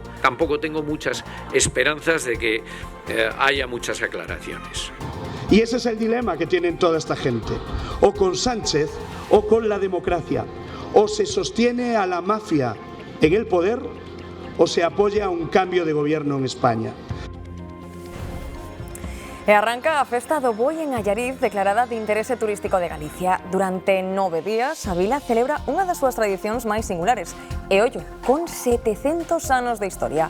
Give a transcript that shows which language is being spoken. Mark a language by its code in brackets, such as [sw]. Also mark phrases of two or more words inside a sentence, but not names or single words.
[es] Tampoco tengo muchas esperanzas de que haya muchas aclaraciones. Y ese es el dilema que tienen toda esta gente. O con Sánchez o con la democracia. O se sostiene a la mafia en el poder o se apoya un cambio de gobierno en España. [gl] E arranca a festa do Boi en Allariz, declarada de interese turístico de Galicia. Durante 9 días, a vila celebra unha das súas tradicións máis singulares. E ollo, con 700 anos de historia.